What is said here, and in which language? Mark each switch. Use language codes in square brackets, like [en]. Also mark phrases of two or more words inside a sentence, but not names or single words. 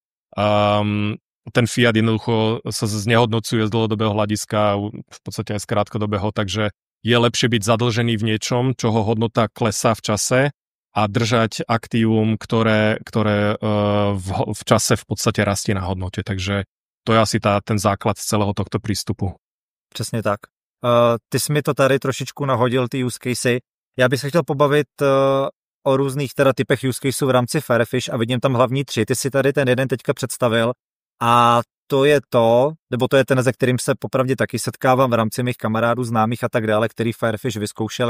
[sk] ten fiat jednoducho sa znehodnocuje z dlhodobého hľadiska, v podstate aj z krátkodobého, takže je lepšie byť zadlžený v niečom, čoho hodnota klesá v čase a držať aktívum, ktoré v čase v podstate rastie na hodnote, takže to je asi ten základ celého tohto prístupu. [cs] Přesně tak. Ty jsi mi to tady trošičku nahodil, ty [en] use casey. [cs] Já bych se chtěl pobavit o různých teda typech [en] use caseů [cs] v rámci Fairfish a vidím tam hlavní 3. Ty si tady ten jeden teďka představil a to je ten, se kterým se popravdě taky setkávám v rámci mých kamarádů, známých a tak dále, který Fairfish vyzkoušeli.